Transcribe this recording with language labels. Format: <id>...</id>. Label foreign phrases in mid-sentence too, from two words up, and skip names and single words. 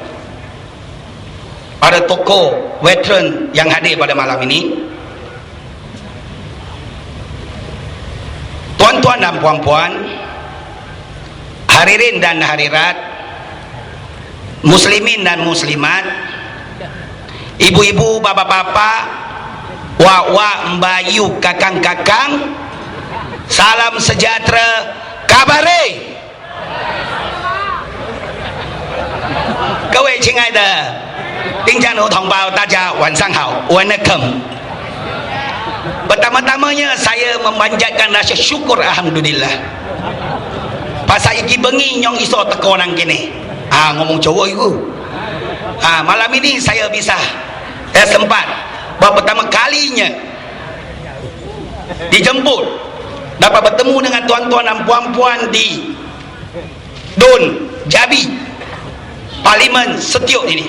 <ms>para tokoh veteran yang hadir pada malam ini, tuan-tuan dan puan-puan, hadirin dan hadirat, muslimin dan muslimat, ibu-ibu, bapak-bapak, wak-wak, mbayu, kakang-kakang, salam sejahtera, kabare.</ms> <zh>各位亲爱的丁家奴同胞，大家晚上好 ，Welcome.</zh> <ms>Pertama-tamanya saya memanjatkan rasa syukur, alhamdulillah.</ms> <jv>Pasal iki bengi nyong iso teko nang kene. Ngomong Jawa iku.</jv> <ms>Malam ini saya bisa sempat baru pertama kalinya dijemput dapat bertemu dengan tuan-tuan dan puan-puan di DUN Jabi Parlimen Setiaup ini.</ms>